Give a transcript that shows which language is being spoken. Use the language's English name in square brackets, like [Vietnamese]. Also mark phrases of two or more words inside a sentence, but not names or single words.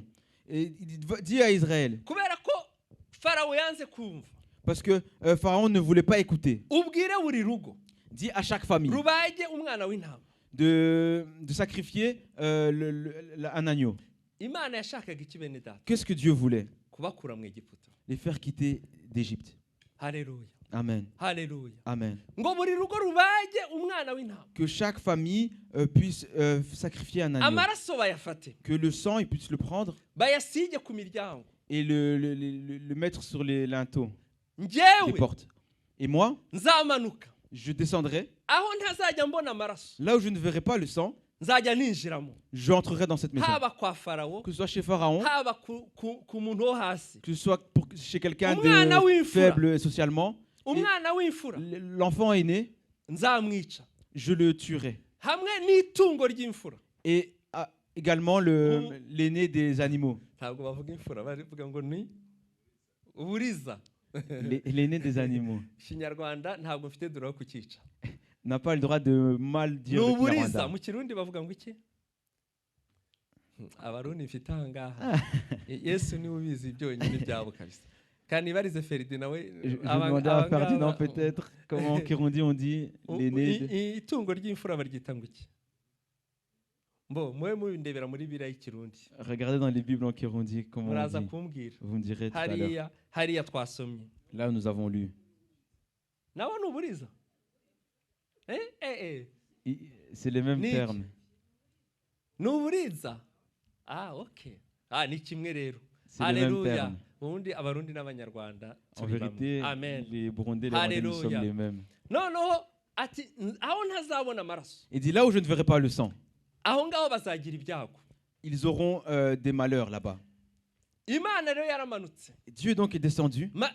[French] Et il dit à Israël, parce que Pharaon ne voulait pas écouter, dit à chaque famille de sacrifier un agneau. Qu'est-ce que Dieu voulait? Les faire quitter d'Égypte. Alléluia. Amen. Alléluia. Amen. [Kinyarwanda] Ngo buri rugo rubage umwana w'intama. [French] Que chaque famille puisse sacrifier un agneau. [Kinyarwanda] Amaraso bayafate. [French] Que le sang, ils puissent le prendre [Kinyarwanda] bayasige ku miryango. [French] Et le mettre sur les linteaux, les portes. Et moi, [Kinyarwanda] nzamanuka. [French] Je descendrai. [Kinyarwanda] Aho ntazajya mbona amaraso. [French] Là où je ne verrai pas le sang, [Kinyarwanda] nzajya ninjiramo. [French] J'entrerai dans cette maison. [Kinyarwanda] Haba kwa Pharaon. [French] Que ce soit chez Pharaon. [Kinyarwanda] Haba ku muntu wo hasi. [French] Que ce soit chez quelqu'un de faible socialement. [Kinyarwanda] Umwana w'imfura. [French] L'enfant aîné, [Kinyarwanda] nzamwica. [French] Je le tuerai. [Kinyarwanda] Hamwe n'itungo ry'imfura. [French] Et également l'aîné des animaux. [Kinyarwanda] Ntabwo bavuga imfura barivuga ngo ni uburiza. [French] L'aîné des animaux. [Kinyarwanda] Kinyarwanda ntabwo mfite droit kukica. [French] N'a pas le droit de mal dire le Kinyarwanda. [Kinyarwanda] Mu Kirundi bavuga ngo iki? Abarundi mfite ahangaha. Yesu ni ubizi byonyine byabo kabisa. [French] Je demandais à Ferdinand peut-être comment en Kirundi on dit l'aîné. [Kinyarwanda] Itungo ry'imfura baryita ngo iki? [French] Bon, moi [Kinyarwanda] ndebera muri Bibiliya y'Ikirundi. [French] Regardez dans les Bibles en Kirundi comment on dit. Vous me direz tout à l'heure. [Kinyarwanda] Hariya twasomye. [French] Là où nous avons lu. [Kinyarwanda] Nawe nuburiza. [French] C'est les mêmes termes. [Kinyarwanda] Nuburiza. Ah, OK. Ah, ni kimwe rero. [French] Alléluia. En vérité, Amen. Les Burundais et les Rwandais, nous sommes les mêmes. Non. Il dit là où je ne verrai pas le sang. Ils auront des malheurs là-bas. Dieu donc est descendu.